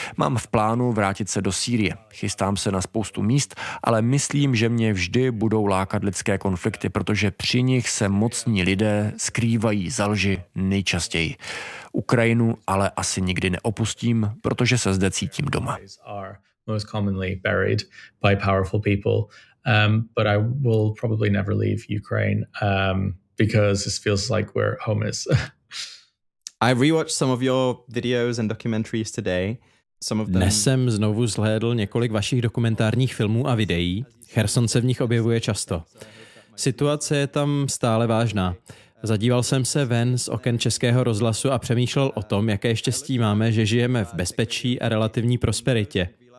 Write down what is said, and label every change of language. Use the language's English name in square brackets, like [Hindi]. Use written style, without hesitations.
[Czech] Mám v plánu vrátit se do Sýrie. Chystám se na spoustu míst, ale myslím, že mě vždy budou lákat lidské konflikty, protože při nich se mocní lidé skrývají za lži nejčastěji. Ukrajinu ale asi nikdy neopustím, protože se zde cítím doma. [English] Most commonly buried by powerful people, but I will probably never leave Ukraine because this feels like where home is. I rewatched some of your videos and documentaries today. [Czech] Dnes jsem znovu zhlédl několik vašich dokumentárních filmů a videí. Cherson se v nich objevuje často. Situace je tam stále vážná. Zadíval jsem se ven z oken Českého rozhlasu a přemýšlel o tom, jaké štěstí máme, že žijeme v bezpečí a relativní prosperitě.